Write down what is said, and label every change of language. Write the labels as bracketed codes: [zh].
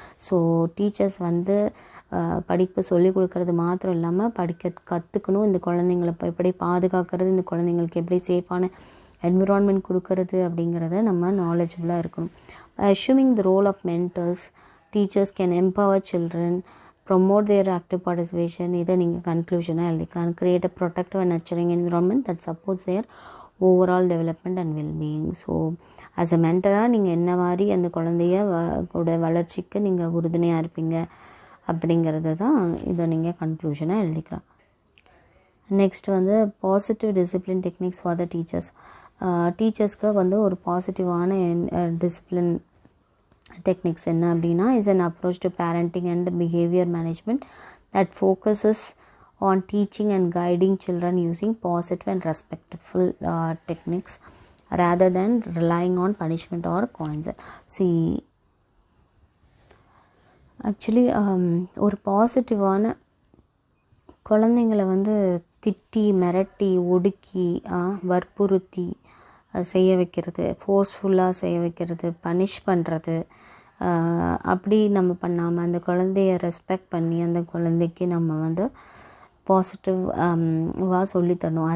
[ta] So teachers வந்து படிப்பு சொல்லிக் கொடுக்கறது மாத்திரம் இல்லாமல் கற்றுக்கணும், இந்த குழந்தைங்களை எப்படி பாதுகாக்கிறது, இந்த குழந்தைங்களுக்கு எப்படி சேஃபான என்விரான்மெண்ட் கொடுக்கறது அப்படிங்கிறத நம்ம நாலேஜபிளாக இருக்கணும். [en] Assuming the role of mentors, teachers can empower children, promote their active participation. [ta] இதை நீங்கள் கன்க்ளூஷனாக எழுதிக்கலாம். [en] create a protective and nurturing environment that supports their overall development and well-being. [ta] So [en] as a mentor- [ta] ஆக நீங்கள் என்ன மாதிரி அந்த குழந்தைய கூட வளர்ச்சிக்கு நீங்கள் உறுதுணையாக இருப்பீங்க அப்படிங்கிறது தான் இதை நீங்கள் கன்க்ளூஷனாக எழுதிக்கலாம். [en] Next வந்து positive discipline techniques for the teachers. [ta] டீச்சர்ஸ்க்கு வந்து ஒரு பாசிட்டிவான டிசிப்ளின் டெக்னிக்ஸ் என்ன அப்படின்னா, [en] Is an approach to parenting and behavior management that focuses on teaching and guiding children using positive and respectful techniques rather than relying on punishment or coins. [ta] See, actually ஒரு பாசிட்டிவான குழந்தைங்களை வந்து திட்டி மிரட்டி ஒடுக்கி வற்புறுத்தி செய்ய வைக்கிறது, ஃபோர்ஸ்ஃபுல்லாக செய்ய வைக்கிறது, பனிஷ் பண்ணுறது, அப்படி நம்ம பண்ணாமல் அந்த குழந்தைய ரெஸ்பெக்ட் பண்ணி அந்த குழந்தைக்கு நம்ம வந்து பாசிட்டிவாக சொல்லித்தரணும்.